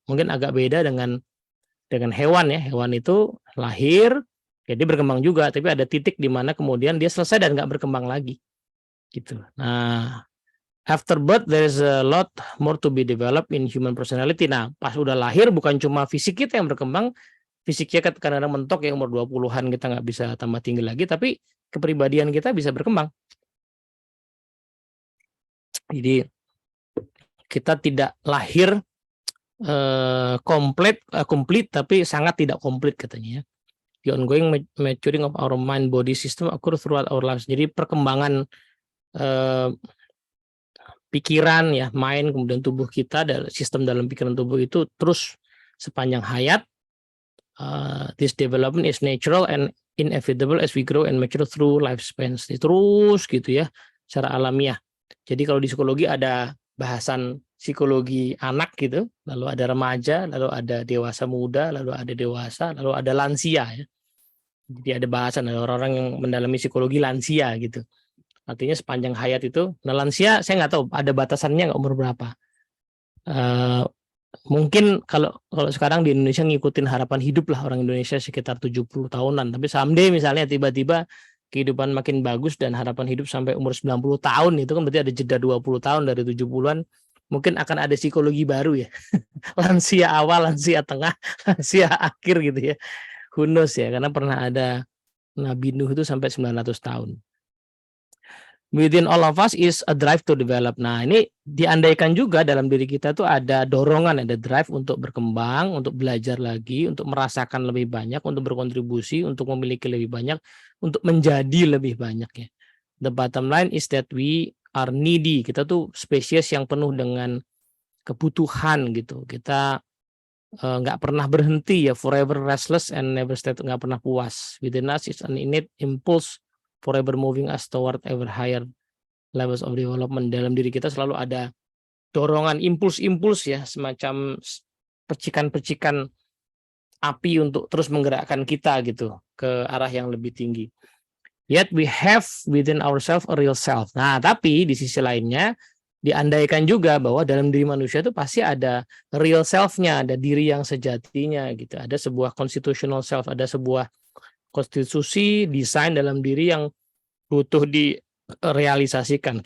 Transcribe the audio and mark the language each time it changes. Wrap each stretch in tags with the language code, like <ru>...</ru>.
<id>Mungkin agak beda dengan hewan ya. Hewan itu lahir, jadi berkembang juga, tapi ada titik di mana kemudian dia selesai dan nggak berkembang lagi. Gitu.</id> <en>Nah, after birth there is a lot more to be developed in human personality.</en> <id>Nah, pas udah lahir bukan cuma fisik kita yang berkembang, fisiknya kadang-kadang mentok ya, umur 20-an kita nggak bisa tambah tinggi lagi, tapi kepribadian kita bisa berkembang. Jadi kita tidak lahir complete tapi sangat tidak komplit katanya ya.</id> <en>The ongoing maturing of our mind body system occur throughout our lives.</en> <id>Jadi perkembangan pikiran ya, mind, kemudian tubuh kita, sistem dalam pikiran tubuh itu terus sepanjang hayat.</id> <en>This development is natural and inevitable as we grow and mature through lifespans.</en> <id>Terus gitu ya, secara alamiah. Jadi kalau di psikologi ada bahasan psikologi anak gitu, lalu ada remaja, lalu ada dewasa muda, lalu ada dewasa, lalu ada lansia ya. Jadi ada bahasan ada orang-orang yang mendalami psikologi lansia gitu. Artinya sepanjang hayat itu, nah lansia saya nggak tahu ada batasannya nggak umur berapa. Mungkin kalau sekarang di Indonesia ngikutin harapan hidup lah orang Indonesia sekitar 70 tahunan. Tapi someday misalnya tiba-tiba kehidupan makin bagus dan harapan hidup sampai umur 90 tahun, itu kan berarti ada jeda 20 tahun dari 70-an. Mungkin akan ada psikologi baru ya. Lansia awal, lansia tengah, lansia akhir gitu ya.</id> <en>Who knows</en> <id>ya, karena pernah ada Nabi Nuh itu sampai 900 tahun.</id> <en>Within all of us is a drive to develop.</en> <id>Nah, ini diandaikan juga dalam diri kita tuh ada dorongan, ada drive untuk berkembang, untuk belajar lagi, untuk merasakan lebih banyak, untuk berkontribusi, untuk memiliki lebih banyak, untuk menjadi lebih banyak ya.</id> <en>The bottom line is that we are needy.</en> <id>Kita tuh spesies yang penuh dengan kebutuhan gitu. Kita nggak pernah berhenti ya,</id> <en>forever restless and never stay,</en> <id>nggak pernah puas.</id> <en>Within us is an innate impulse forever moving us toward ever higher levels of development.</en> <id>Dalam diri kita selalu ada dorongan impuls-impuls ya, semacam percikan-percikan api untuk terus menggerakkan kita gitu ke arah yang lebih tinggi.</id> <en>Yet we have within ourselves a real self.</en> <id>Nah, tapi di sisi lainnya diandaikan juga bahwa dalam diri manusia itu pasti ada real self-nya, ada diri yang sejatinya gitu. Ada sebuah constitutional self, ada sebuah konstitusi desain dalam diri yang butuh direalisasikan.</id>